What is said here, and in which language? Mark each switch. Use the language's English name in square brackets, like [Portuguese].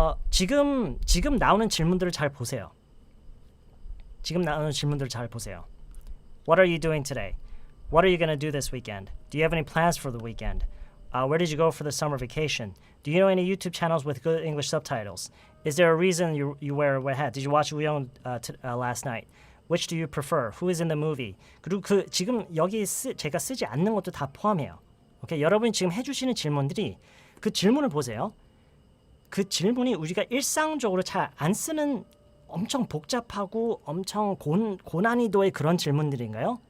[Korean] 지금 나오는 질문들을 잘 보세요. 지금 나오는 질문들을 잘 보세요. [English] What are you doing today? What are you going to do this weekend? Do you have any plans for the weekend? Where did you go for the summer vacation? Do you know any YouTube channels with good English subtitles? Is there a reason you wear a red hat? Did you watch 우영 last night? Which do you prefer? Who is in the movie? [Korean] 그리고 지금 여기 제가 쓰지 않는 것도 다 포함해요. 오케이, 여러분이 지금 해주시는 질문들이 그 질문을 보세요. 그 질문이 우리가 일상적으로 잘 안 쓰는 엄청 복잡하고 엄청 고난이도의 그런 질문들인가요?